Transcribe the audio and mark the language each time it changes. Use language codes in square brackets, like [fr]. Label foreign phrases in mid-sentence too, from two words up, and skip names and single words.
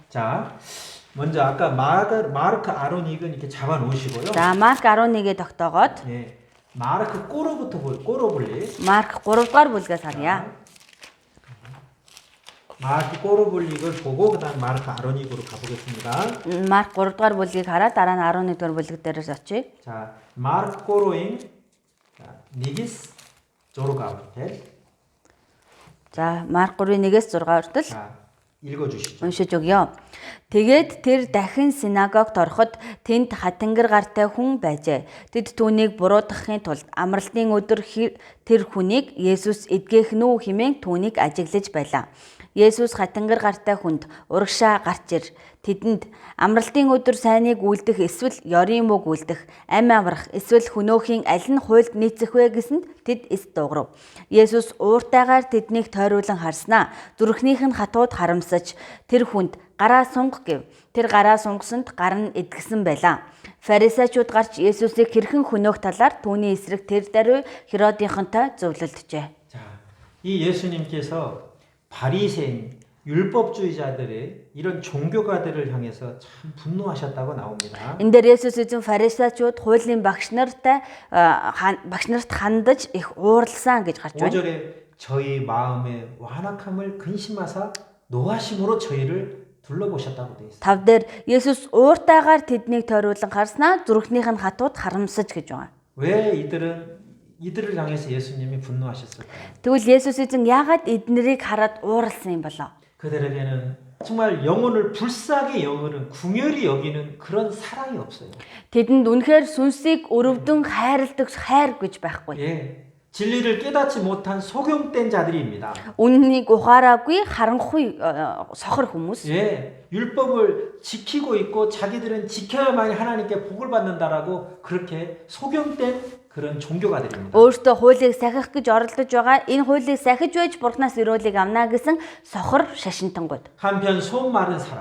[ko] 자, 먼저 아까 마르크 아로닉은 이렇게 잡아 놓으시고요. [mn] За Марк 11-гээ тогтоогоод [ko] 예. 마르크 꼬로부터 꼬로블리. [mn] Марк 3 дугаар бүлгээс харъя. [ko] 마르크 꼬로블릭을 보고 그다음 마르크 아로닉으로 가보겠습니다. [mn] Марк 3 дугаар бүлгийг хараад дараа нь 11 дугаар бүлэг дээрээс очие. 자, Марк гурвын нэгээс зургаа хүртэл. За Марк 3:1-ээс 6 хүртэл [ko] 자, 읽어주시죠. [mn] уншиж өгье. Тэгээд тэр дахин синагогт ороход тэнд хатангар гартай хүн байжээ. Тэд түүнийг буруутгахын тулд амралтын өдөр тэр хүнийг Есүс эдгээх нү хэмээн түүнийг ажиглаж байлаа. Есүс хатангар гартай хүнд урагшаа гарч ир. Тэдэнд амралтын өдөр сайныг үлдэх эсвэл ёрийн мөг үлдэх, амь амрах эсвэл хөнөөхийн аль нь хуйлд нийцэх вэ гэсэнд тэд эс дуугарав. Есүс ууртайгаар тэднийг тойруулан харснаа. Зүрхнийх нь хатууд харамсаж тэр хүнд гараа сунг гэв. Тэр гараа сунгасанд гар нь эдгэсэн байлаа. Фарисеучуд гарч Есүсийг хэрхэн хөнөөх талаар түүний эсрэг тэр даруй Херодийнхонтой зөвлөлдөжээ. [ko] 자, 이 예수님께서 바리새인 율법주의자들의 이런 종교가들을 향해서 참 분노하셨다고 나옵니다. [mn] Энэ дээр Есүс эзэн фарисеучуд хуулийн багш нарт хандаж их уурлсан гэж гарч байна. [ko] 5절에 저희 마음의 완악함을 근심하사 노하심으로 저희를 둘러보셨다고 되어 있습니다. [mn] 5 дээр Есүс ууртайгаар тэднийг тойруулан харснаа зүрхнийх нь хатууд харамсаж гэж байна. [ko] 왜 이들을 향해서 예수님이 분노하셨을까요? [mn] Тэгвэл Есүс эзэн яагаад эднэрийг хараад ууралсан юм болоо? [ko] 그들에게는 정말 영혼을 불쌍히 여기는 궁혈이 여기는 그런 사랑이 없어요. [mn] Тэдэнд үнэхээр сүнсийг өрөвдөн хайрладаг хайр гэж байхгүй. [ko] 예, 진리를 깨닫지 못한 소경된 자들입니다. [mn] Үннийг ухаараагүй харанхуй сохор хүмүүс. [ko] 예, 율법을 지키고 있고 자기들은 지켜야만이 하나님께 복을 받는다라고 그렇게 소경된 그런 종교가들입니다. [mn] Өөртөө хуулийг сахих гэж оролдож байгаа энэ хуулийг сахиж байж бурхнаас өрөөлийг авна гэсэн сохор шашинтангууд. [ko] 한편 손 마른 사람.